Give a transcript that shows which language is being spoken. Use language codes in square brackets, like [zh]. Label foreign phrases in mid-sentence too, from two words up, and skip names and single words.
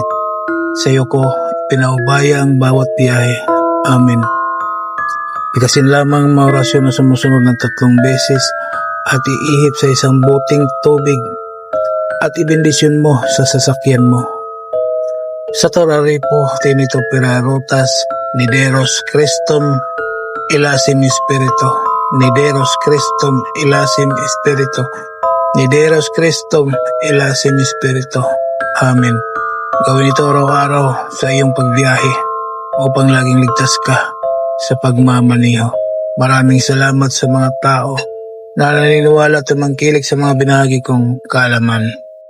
[tl] Sa iyo ko pinaubaya ang bawat biyahe. Amen. Bigkasin lamang mga orasyon na sumusunod ng 3 beses at iihip sa isang buting tubig at ibendisyon mo sa sasakyan mo. Sa Toraripo, Tinito Pirarutas, Nideros Christum, Ilasim Espiritu, Nideros Christum, Ilasim Espiritu, Nideros Christum, Ilasim Espiritu. Amen. Gawin ito araw-araw sa iyong pagbiyahe upang laging ligtas ka sa pagmamaneho. Maraming salamat sa mga tao na naniniwala at tumangkilik sa mga binahagi kong kaalaman.